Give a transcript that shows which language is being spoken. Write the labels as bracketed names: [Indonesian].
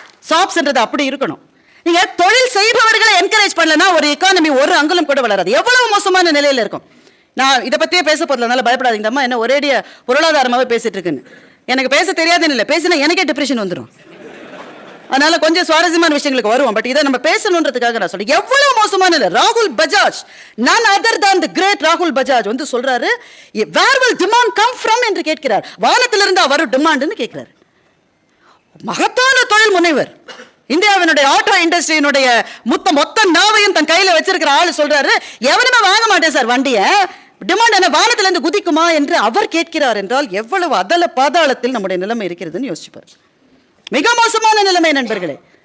[Tamil] சாப்ஸ்ன்றது அப்படி இருக்கணும். நீங்க தொழில் செய்பவர்களை என்கரேஜ் பண்ணலன்னா ஒரு எக்கானமி ஒரு அங்குலம் கூட வளராது. எவ்வளவு மோசமான நிலையில இருக்கும். நான் இதை பத்தியே பேச போறதுனால பயப்படாதீங்க அம்மா, என்ன ஒரேடிய பொருளாதாரமாவே பேசிட்டு இருக்குன்னு. எனக்கு பேச தெரியாதுன்னு இல்லை, பேசினா எனக்கே டிப்ரெஷன் வந்துடும். அதனால கொஞ்சம் சுவாரஸ்யமான விஷயங்களுக்கு வருவோம். பட் இதை நம்ம பேசணுன்றதுக்காக நான் சொல்றேன். எவ்வளவு மோசமான இல்லை. ராகுல் Bajaj, [English] none other than the great [Tamil] ராகுல் பஜாஜ் சொல்றாரு, [English] where will demand come from [Tamil] என்று கேட்கிறார். வானத்திலிருந்து வரும் டிமாண்ட்னு கேட்கிறார். மகத்தான தொழில் முனைவர், இந்தியாவினுடைய ஆட்டோ இண்டஸ்ட்ரியினுடைய மொத்த நாவையும் தன் கையில வச்சிருக்கிற ஆளு சொல்றாரு, எவனுமே வாங்க மாட்டேன் சார் வண்டியை, டிமாண்ட் என்ன வானத்திலிருந்து குதிக்குமா என்று அவர் கேட்கிறார். என்றால் எவ்வளவு அதல பாதாளத்தில் நம்முடைய நிலைமை இருக்கிறதுன்னு யோசிச்சுப்பார். மிக மோசமான நிலைமை நண்பர்களே.